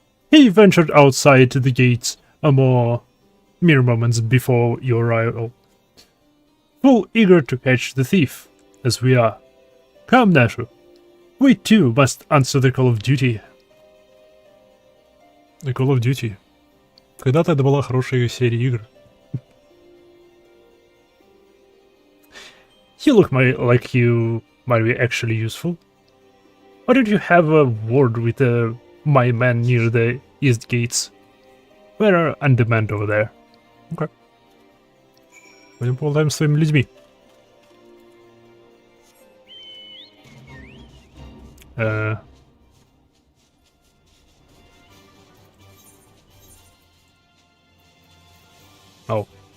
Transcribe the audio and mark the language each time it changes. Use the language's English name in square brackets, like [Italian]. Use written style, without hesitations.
[English] He ventured outside the gates mere moments before your arrival. Full eager to catch the thief, as we are. Come, Nashu. We too must answer the call of duty. The Call of Duty. [Russian] Когда-то это была хорошая серия игр. [English] You look like you might be actually useful. Why don't you have a word with my man near the east gates? We're on demand over there. Okay. [Russian] Пойдем поболтаем с своими людьми. Ау.